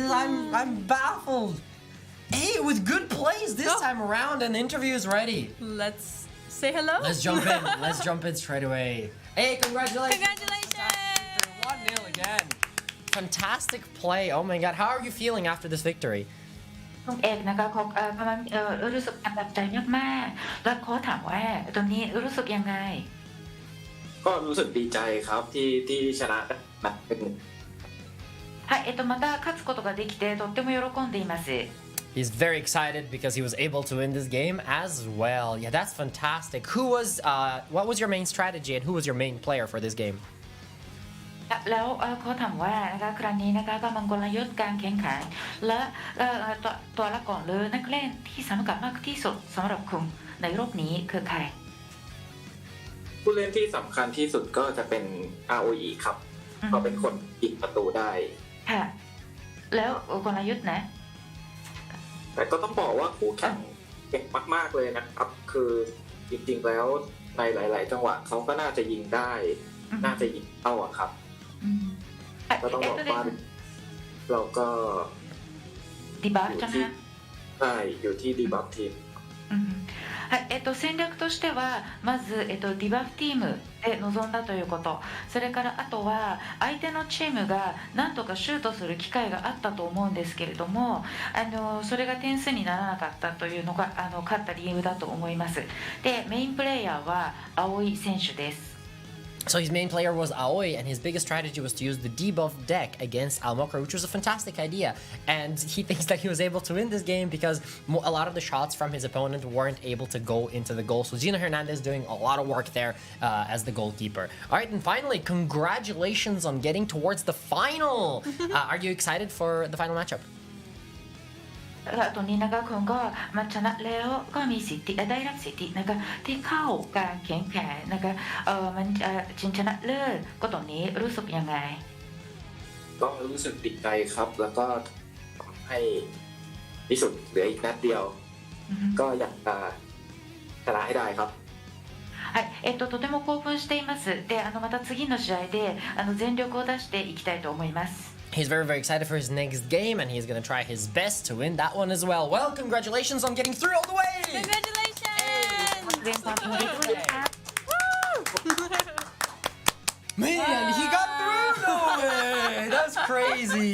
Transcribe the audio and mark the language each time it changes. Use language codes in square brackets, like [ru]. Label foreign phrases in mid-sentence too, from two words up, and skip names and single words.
[en] I'm baffled. A with good plays this time around and the interview is ready. Let's say hello. Let's jump in. Let's jump in straight away. Hey, congratulations. Congratulations. 1-0 again. Fantastic play. Oh my god. How are you feeling after this victory? [th] คุณเอกนะคะเขากำลังรู้สึกอันดับใจมากๆแล้วเขาถามว่าตรงนี้รู้สึกยังไง ก็รู้สึกดีใจครับที่ชนะนัดหนึ่ง [ja] はい、また勝つことができてとっても喜んでいます。 [en] He's very excited because he was able to win this game as well. Yeah, that's fantastic. What was your main strategy and who was your main player for this game? [th] แล้วเขาถามว่านะคะครั้งนี้นะคะกำลังกลยุทธ์การแข่งขันและตัวละครเลยนักเล่นที่สำคัญมากที่สุดสำหรับคุณในรอบนี้คือใคร ผู้เล่นที่สำคัญที่สุดก็จะเป็น ROE ครับเขาเป็นคนยิงประตูได้ ค่ะแล้วกลยุทธ์นะ แต่ก็ต้องบอกว่าคู่แข่งเก่งมากๆเลยนะครับคือจริงๆแล้วในหลายๆจังหวะเขาก็น่าจะยิงได้น่าจะยิงเข้าอะครับก็ต้องบอกว่าเราก็ ดีบัฟใช่ไหม ใช่อยู่ที่ดีบัฟทีม [ja] 戦略としてはまず、ディバフチームで臨んだということ、それからあとは相手のチームが何とかシュートする機会があったと思うんですけれども、それが点数にならなかったというのが勝った理由だと思います。で、メインプレイヤーは葵選手です。 [en] So his main player was Aoi, and his biggest strategy was to use the debuff deck against Mokuro, which was a fantastic idea. And he thinks that he was able to win this game because a lot of the shots from his opponent weren't able to go into the goal. So Gino Hernandez doing a lot of work there as the goalkeeper. All right, and finally, congratulations on getting towards the final. Are you excited for the final matchup? [th] ตรงนี้นะคะคุณก็มาชนะแล้วก็มีสิทธิได้รับสิทธินะคะที่เข้าการแข่งขันนะคะมันชิงชนะเลิศก็ตรงนี้รู้สึกยังไง ก็รู้สึกดีใจครับแล้วก็ให้ที่สุดเหลืออีกนัดเดียวก็อยากจะชนะให้ได้ครับ [ja] はい、とても興奮しています。で、また次の試合で全力を出していきたいと思います。 [en] He's very, very excited for his next game, and he's going to try his best to win that one as well. Well, congratulations on getting through all the way! Congratulations! Man, he got through! No way! That's crazy.